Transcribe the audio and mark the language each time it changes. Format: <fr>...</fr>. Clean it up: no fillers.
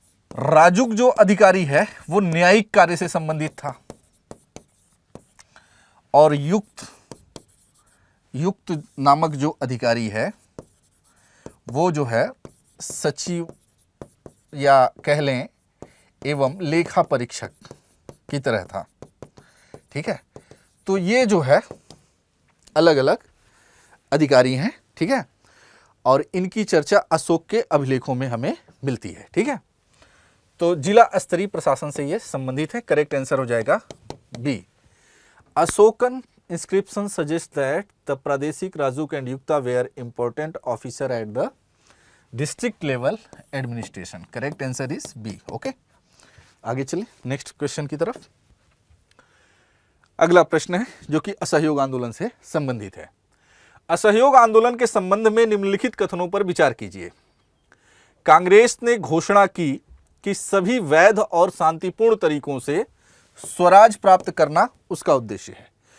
<hi>राजुक जो अधिकारी है वो न्यायिक कार्य से संबंधित था और युक्त नामक जो अधिकारी है वो जो है सचिव या कह लें एवं लेखा परीक्षक की तरह था, ठीक है। तो ये जो है अलग अलग अधिकारी हैं, ठीक है, और इनकी चर्चा अशोक के अभिलेखों में हमें मिलती है, ठीक है। तो जिला स्तरीय प्रशासन से ये संबंधित है। करेक्ट आंसर हो जाएगा B.</hi> <en>Ashokan inscription suggests that the Pradeshik, Rajuk and Yukta were important officer at the district level administration. Correct answer is B. Okay.</en> <hi>आगे चलिए नेक्स्ट क्वेश्चन की तरफ। अगला प्रश्न है जो कि असहयोग आंदोलन से संबंधित है। असहयोग आंदोलन के संबंध में निम्नलिखित कथनों पर विचार कीजिए। कांग्रेस ने घोषणा की कि सभी वैध और शांतिपूर्ण तरीकों से स्वराज प्राप्त करना उसका उद्देश्य है।</hi>